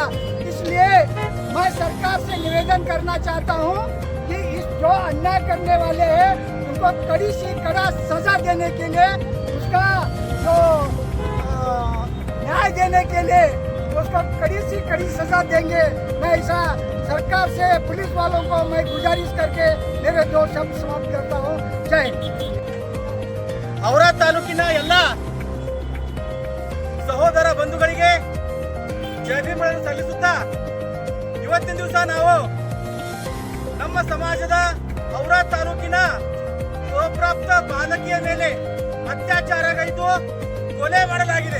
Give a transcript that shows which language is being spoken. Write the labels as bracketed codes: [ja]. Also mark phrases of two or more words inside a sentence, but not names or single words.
[hi] इसलिए मैं सरकार से निवेदन करना चाहता हूँ कि इस जो अन्याय करने वाले हैं उनको कड़ी से कड़ा सजा देने के लिए, उसका जो न्याय देने के लिए उसको कड़ी से कड़ी सजा देंगे। मैं ऐसा सरकार से पुलिस वालों को मैं गुजारिश करके मेरे 2 शब्द समाप्त करता हूँ। जय हिंद। [kn] ಔರಾ ತಾಲೂಕಿನ ಎಲ್ಲ ಸಹೋದರ ಬಂಧುಗಳಿಗೆ ಜೈ ಭೀಮ್ಗಳನ್ನು ಸಲ್ಲಿಸುತ್ತಾ ಇವತ್ತಿನ ದಿವಸ ನಾವು ನಮ್ಮ ಸಮಾಜದ ಔರಾ ತಾಲೂಕಿನ ಅಪ್ರಾಪ್ತ ಬಾಲಕಿಯ ಮೇಲೆ ಅತ್ಯಾಚಾರಗೈದು ಕೊಲೆ ಮಾಡಲಾಗಿದೆ.